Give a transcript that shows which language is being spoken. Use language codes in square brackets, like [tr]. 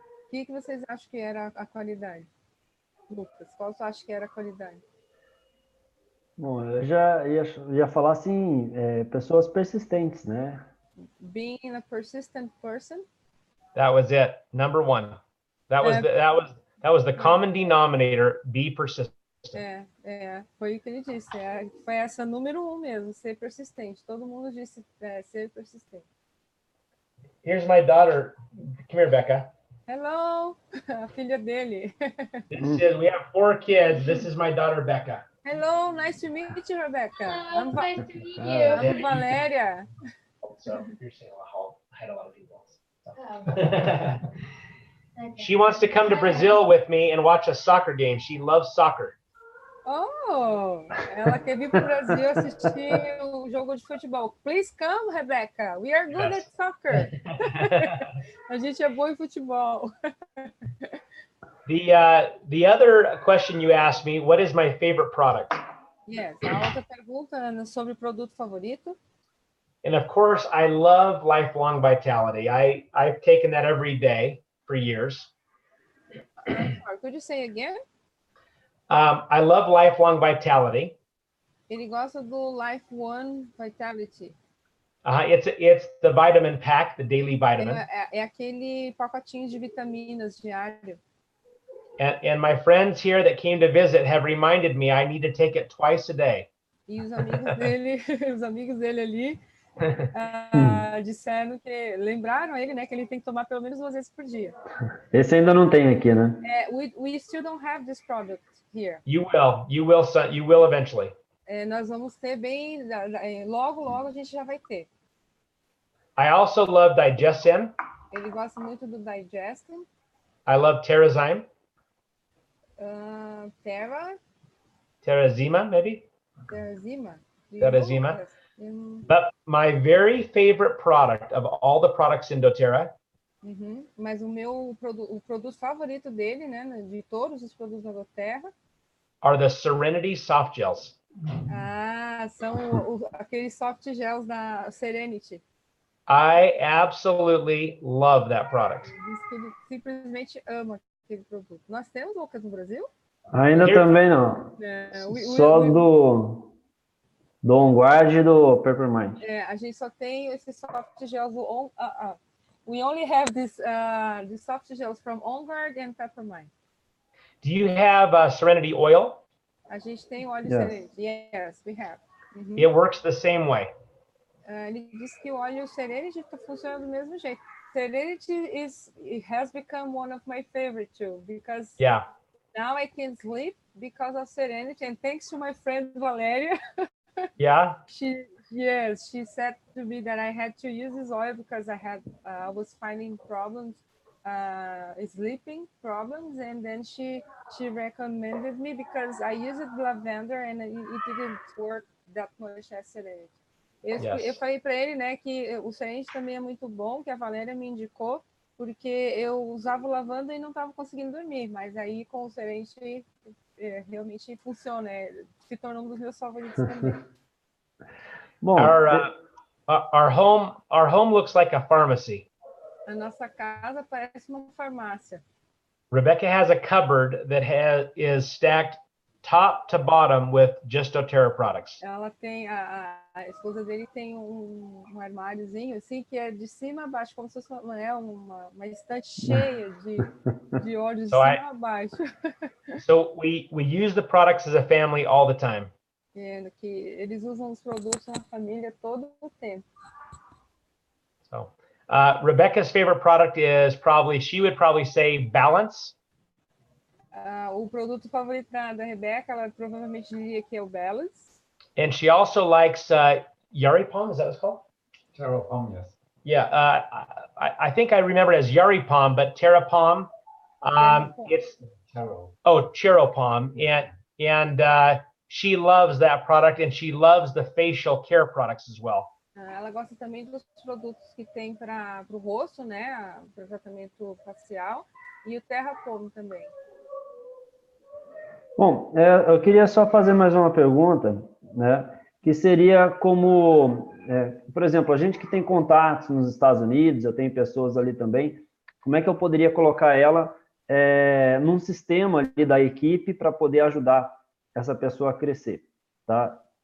[pt] O que vocês acham que era a qualidade? Lucas, qual você acha que era a qualidade? Bom, eu já ia falar assim, pessoas persistentes, né? [en] Being a persistent person. That was it. #1. That was the common denominator. Be persistent. [pt] Foi o que ele disse. Foi essa número 1 mesmo, ser persistente. Todo mundo disse ser persistente. [en] Here's my daughter. Come here, Becca. [pt] Hello, a filha dele. [en] We have 4 kids. This is my daughter, Becca. Hello, nice to meet you, Rebecca. Nice to meet you. I'm Valeria. So you're saying I had a lot of people. Okay. She wants to come to Brazil with me and watch a soccer game. She loves soccer. [pt] Oh, ela quer vir para o Brasil assistir o jogo de futebol. [en] Please come, Rebecca. We are good at soccer. [pt] A gente é boa em futebol. [en] The other question you asked me, what is my favorite product? [pt] Yes, a outra pergunta sobre o produto favorito. [en] And of course, I love lifelong vitality. I've taken that every day for years. Could you say again? I love lifelong vitality. [pt] Ele gosta do Life One Vitality. [en] It's the vitamin pack, the daily vitamin. [pt] É aquele pacotinho de vitaminas diário. [en] And my friends here that came to visit have reminded me I need to take it twice a day. [pt] E os amigos dele ali disseram lembraram ele, né, que ele tem que tomar pelo menos 2 vezes por dia. Esse ainda não tem aqui, né? [en] We still don't have this product here. You will eventually. [pt] Nós vamos ter logo a gente já vai ter. [en] I also love Digestin. [pt] Ele gosta muito do Digestin. [en] I love Terrazyme. Terra. Teresima, maybe? Teresima? Teresima. But my very favorite product of all the products in Doterra. [pt] Mas o produto favorito dele, né, de todos os produtos da Doterra, [en] are the Serenity soft gels. [pt] São aqueles soft gels da Serenity. [en] I absolutely love that product. [pt] Diz que ele simplesmente ama aquele produto. Nós temos, Lucas, no Brasil? Ainda também não. Só do On Guard e do Peppermint. A gente só tem esses soft gels do [en] we only have this the soft gels from On Guard and Peppermint. Do you have Serenity oil? [pt] A gente tem óleo Serenity. [en] Yes, we have. It works the same way. [pt] Ele disse que o óleo Serenity funciona do mesmo jeito. [en] Serenity has become one of my favorite too, because now I can sleep because of Serenity, and thanks to my friend Valeria. She said to me that I had to use this oil because I was finding problems, sleeping problems, and then she recommended me because I used lavender and it didn't work that much as Serenity. [pt] Eu falei para ele, né, que o Serenity também é muito bom, que a Valéria me indicou, porque eu usava o lavanda e não estava conseguindo dormir, mas aí com o Serenity realmente funciona, se tornou um dos meus favoritos também. Bom, [en] our home looks like a pharmacy. [pt] A nossa casa parece uma farmácia. [en] Rebecca has a cupboard that is stacked top to bottom with just Doterra products. [pt] Ela tem a esposa dele tem um armáriozinho assim que é de cima a baixo, como se fosse uma estante cheia de óleos de cima a baixo. [en] So we use the products as a family all the time. [pt] Que eles usam os produtos na família todo o tempo. [en] So Rebecca's favorite product is she would probably say Balance. [pt] O produto favorito da Rebeca, ela provavelmente diria que é o Balance. [en] And she also likes Yari Palm, is that what it's called? Terra Palm, yes. Yeah, I think I remember it as Yari Palm, but Terra Palm, it's Chero Palm, and she loves that product, and she loves the facial care products as well. [pt] Ela gosta também dos produtos que tem para o rosto, né, para o tratamento facial, e o Terra Palm também. Bom, eu queria só fazer mais uma pergunta, né? Que seria como, por exemplo, a gente que tem contatos nos Estados Unidos, eu tenho pessoas ali também, como é que eu poderia colocar ela num sistema ali da equipe para poder ajudar essa pessoa a crescer, tá?